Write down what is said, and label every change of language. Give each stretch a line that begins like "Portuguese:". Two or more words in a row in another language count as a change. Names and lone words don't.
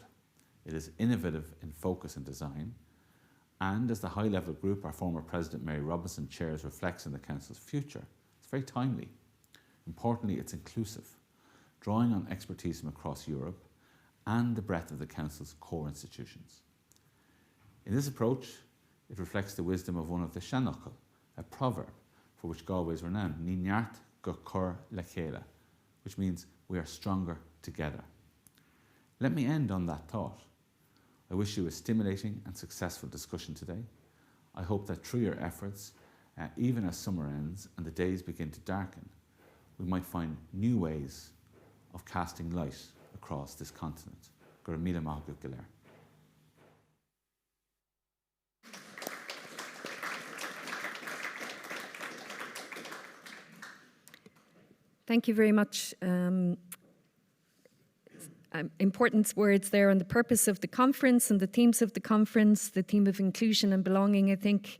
English: It is innovative in focus and design, and as the high-level group our former President Mary Robinson chairs reflects on the Council's future, it's very timely. Importantly, it's inclusive, drawing on expertise from across Europe and the breadth of the Council's core institutions. In this approach, it reflects the wisdom of one of the Seanachal, a proverb for which Galway is renowned,
Irish: Ní neart go cur le chéile,
English: which means we are stronger together. Let me end on that thought. I wish you a stimulating and successful discussion today. I hope that through your efforts, even as summer ends and the days begin to darken, we might find new ways of casting light across this continent.
Irish: Gur míle maith go léir.
English: Thank you very much. Important words there on the purpose of the conference and the themes of the conference, the theme of inclusion and belonging, I think.